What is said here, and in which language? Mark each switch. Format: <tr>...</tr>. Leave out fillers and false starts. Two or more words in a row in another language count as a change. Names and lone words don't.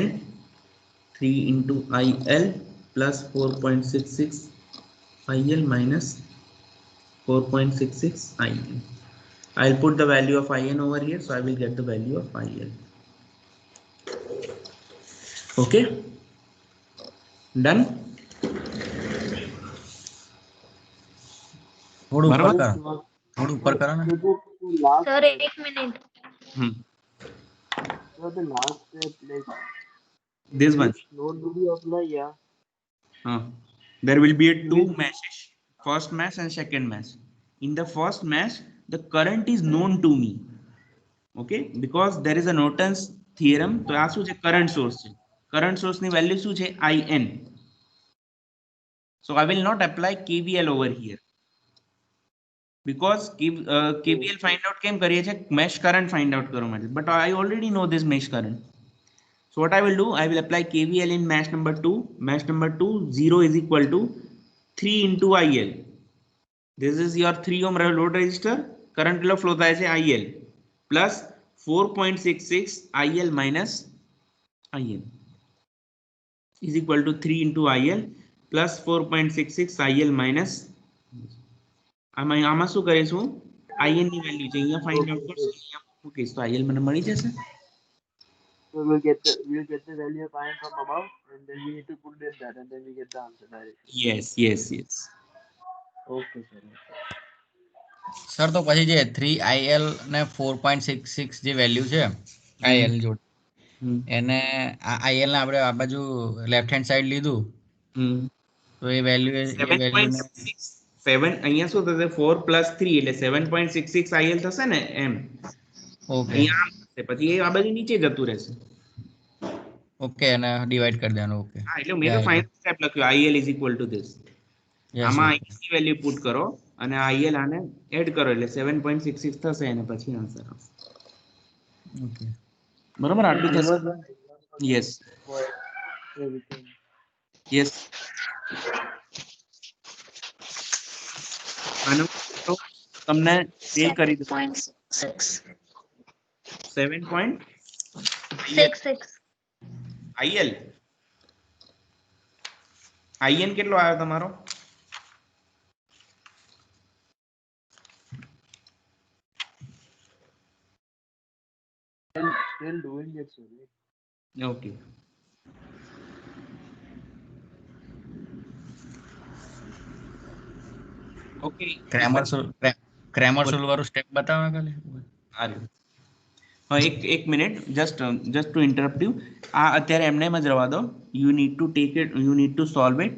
<en>3 into IL plus 4.66 IL minus 4.66 IN. I'll put the value of IN over here, so I will get the value of IL. Okay, done.</en> <gu>થોડું ઉપર બરાબર. કરો, થોડું ઉપર કરો ને.</gu> <en>So the last Sir, step, 1 minute. so the last step, like This one. load will be applied, yeah. There will be a two meshes, first mesh and second mesh. In the first mesh, the current is known to me. Okay, because there is a Norton's theorem.</en> <gu>તો આ શું છે? કરંટ સોર્સ છે. કરંટ સોર્સની વેલ્યુ શું છે?</gu> <en>IN. So I will not apply KVL over here, because KVL find out</en> <gu>કેમ કરીએ છે?</gu> <en>mesh current find out</en> <gu>કરવા માટે.</gu> <en>But I already know this mesh current. So what I will do, I will apply KVL in mesh number 2. Mesh number 2, 0 is equal to 3 into IL. This is your 3 ohm load resistor. Current flow</en> <gu>થાય છે</gu> <en>IL plus 4.66 IL minus IN is equal to 3 into IL plus 4.66 IL minus.</en> <gu>આમાં શું કરીશું? IN ની વેલ્યુ છે અહીંયા</gu> <en>find out</en> <gu>કરશું, અહીંયા મૂકીશ તો IL મને મળી જશે.</gu> <en>So we'll get the value of iron from above, and then we need to put in that, and then we get the answer directly. Yes. Okay, sir.</en> <gu>સર તો પછી જે 3IL ને 4.66 જે વેલ્યુ છે IL જોડે, એને IL ને આપણે આ બાજુ</gu> <en>left hand side</en> <gu>લીધું તો એ વેલ્યુ 7.67 અહીંયા શું થશે? 4 plus 3 એટલે 7.66 IL થશે ને એમ. ઓકે અહીંયા આમ થશે, પછી એ આ બાજુ નીચે જતું રહેશે. ઓકે, અને ડિવાઈડ કરી દેવાનું. ઓકે, હા, એટલે મેં તો ફાઇનલ સ્ટેપ લખ્યું</gu> <en>IL is equal to this.</en> <gu>આમાં IL ની વેલ્યુ પુટ કરો અને IL આને એડ કરો એટલે 7.66 થશે અને પછી આન્સર આવશે. ઓકે, બરોબર, આટલું થશે.</gu> <en>yes yes.</en> <gu>આનો તમને સેવ કરી દો. 7.66 IL. IN કેટલો આવ્યો તમારો?</gu> <en>Still doing it, sir. Okay.</en> <gu>ઓકે ક્રેમર સોલ વાળું સ્ટેપ બતાવે ખાલી. હા, એક મિનિટ,</gu> <en>just to interrupt you.</en> <gu>આ અત્યારે એમને એમ જ રવા દો.</gu> <en>you need to take it, you need to solve it.</en>